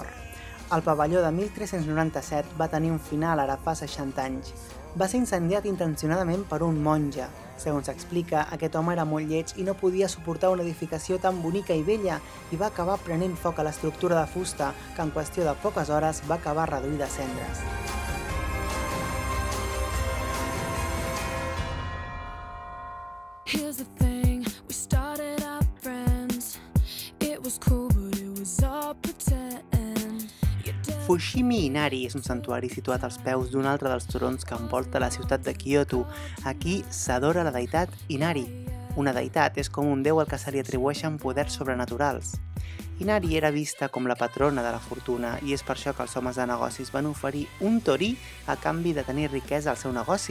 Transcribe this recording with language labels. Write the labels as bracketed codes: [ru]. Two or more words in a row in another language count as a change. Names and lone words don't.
[ca] El pavelló de 1397 va tenir un final ara fa 60 anys. Va ser incendiat intencionadament per un monge. Segons s'explica, aquest home era molt lleig i no podia suportar una edificació tan bonica i bella i va acabar prenent foc a l'estructura de fusta, que en qüestió de poques hores va acabar reduïda a cendres. [en] Here's the thing, we started out friends. It was cool, but it was all pretend. [ca] Fushimi Inari és un santuari situat als peus d'un altre dels turons que envolta la ciutat de Kyoto. Aquí s'adora la deïtat Inari. Una deïtat és com un déu al que se li atribueixen poders sobrenaturals. Inari era vista com la patrona de la fortuna i és per això que els homes de negocis van oferir un torí a canvi de tenir riquesa al seu negoci.